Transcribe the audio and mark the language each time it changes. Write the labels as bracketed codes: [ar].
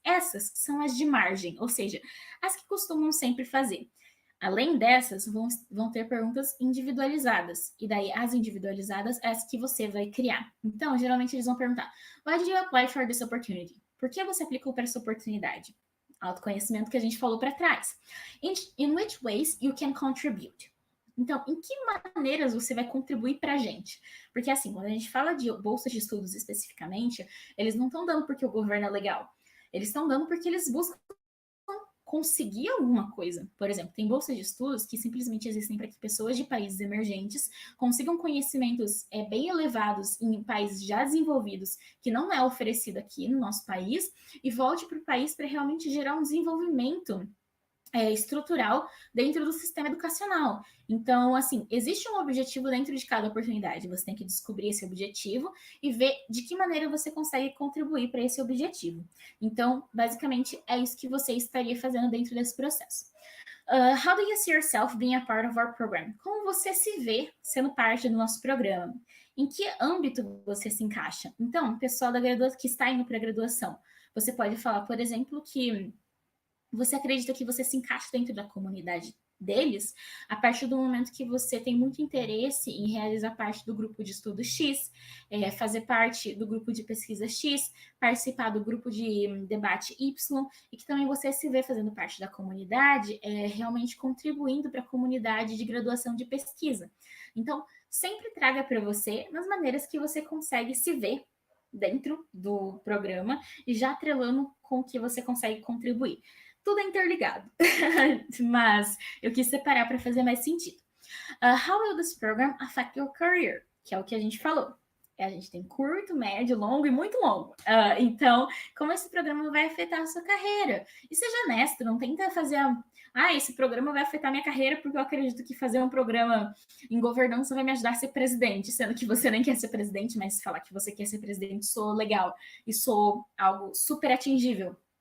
[pt] Essas são as de margem, ou seja, as que costumam sempre fazer. Além dessas, vão ter perguntas individualizadas. E daí, as individualizadas, as que você vai criar. Então, geralmente, eles vão perguntar: [en] Why did you apply for this opportunity? [pt] Por que você aplicou para essa oportunidade? Autoconhecimento que a gente falou para trás. [en] In which ways you can contribute? [pt] Então, em que maneiras você vai contribuir para a gente? Porque, assim, quando a gente fala de bolsas de estudos especificamente, eles não estão dando porque o governo é legal. Eles estão dando porque eles buscam conseguir alguma coisa. Por exemplo, tem bolsas de estudos que simplesmente existem para que pessoas de países emergentes consigam conhecimentos bem elevados em países já desenvolvidos, que não é oferecido aqui no nosso país, e volte para o país para realmente gerar um desenvolvimento estrutural dentro do sistema educacional. Então, assim, existe um objetivo dentro de cada oportunidade. Você tem que descobrir esse objetivo e ver de que maneira você consegue contribuir para esse objetivo. Então, basicamente, é isso que você estaria fazendo dentro desse processo. [en] How do you see yourself being a part of our program? [pt] Como você se vê sendo parte do nosso programa? Em que âmbito você se encaixa? Então, pessoal da graduação que está indo para a graduação, você pode falar, por exemplo, que você acredita que você se encaixa dentro da comunidade deles a partir do momento que você tem muito interesse em realizar parte do grupo de estudo X, fazer parte do grupo de pesquisa X, participar do grupo de debate Y, e que também você se vê fazendo parte da comunidade, realmente contribuindo para a comunidade de graduação de pesquisa. Então, sempre traga para você nas maneiras que você consegue se ver dentro do programa e já atrelando com o que você consegue contribuir. Tudo é interligado, mas eu quis separar para fazer mais sentido. [en] How will this program affect your career? [pt] Que é o que a gente falou. A gente tem curto, médio, longo e muito longo. Então, como esse programa vai afetar a sua carreira? E seja honesto, não tenta fazer esse programa vai afetar minha carreira porque eu acredito que fazer um programa em governança vai me ajudar a ser presidente, sendo que você nem quer ser presidente, mas falar que você quer ser presidente sou legal e sou algo super atingível.